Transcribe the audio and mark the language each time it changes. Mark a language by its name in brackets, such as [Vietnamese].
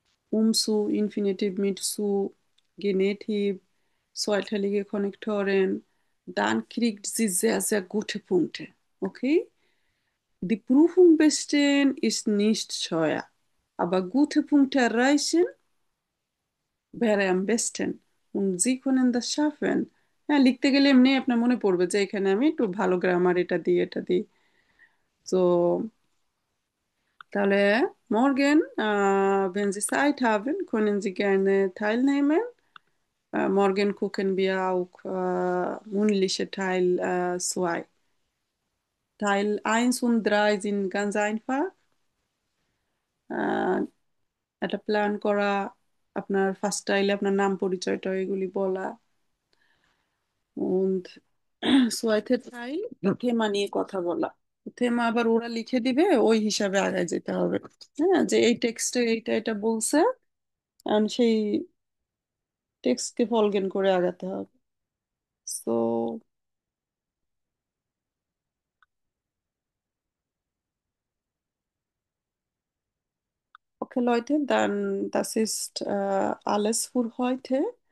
[German] Umzu, Infinitiv mit zu, Genitiv, zweiteilige Konnektoren. Dann kriegt sie sehr, sehr gute Punkte. Okay? Die Prüfung bestehen ist nicht schwer, aber gute Punkte erreichen wäre am besten und Sie können das schaffen। [Bangla] হ্যাঁ, লিখতে গেলে এমনি আপনার মনে পড়বে যে এখানে আমি একটু ভালো গ্রামার এটা দিই তো তাহলে [German] morgen, wenn Sie Zeit haben, können Sie gerne teilnehmen। Morgen gucken wir auch mündliche Teil 2। Teil 1 und 3 sind ganz einfach। [Bangla] আহ, একটা প্ল্যান করা, আপনার ফার্স্ট টাইলে আপনার নাম পরিচয়টা এগুলি বলা, [German] und zweite Teil [Bangla] থেমা নিয়ে কথা বলা। থেমা আবার ওরা লিখে দিবে, ওই হিসাবে আগায় যেতে হবে। হ্যাঁ, যে এই টেক্সটে এইটা এটা বলছে, আর সেই টেক্সটকে ফলগেন করে আগাতে হবে। [German] সো okay Leute, dann das ist alles für heute।